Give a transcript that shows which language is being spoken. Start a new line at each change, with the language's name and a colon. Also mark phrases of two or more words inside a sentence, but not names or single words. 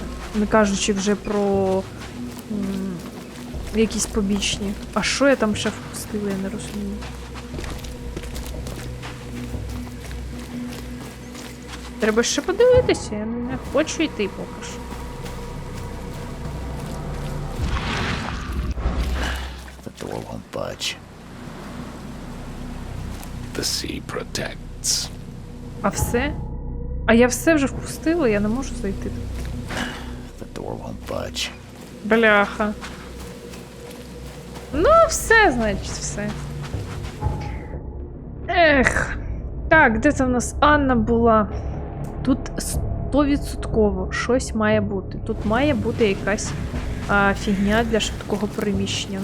Ukrainian: Не кажучи вже про якісь побічні. А що я там ще впустила, я не розумію. Треба ще подивитися, я не хочу йти поки що.
English: The door won't budge. The sea protects.
Ukrainian: А все? А я все вже впустила, я не можу зайти.
English: The door won't budge.
Ukrainian: Бляха. Ну, все, значить, все. Ех. Так, де це в нас Анна була? Тут 100% щось має бути. Тут має бути якась фігня для швидкого переміщення.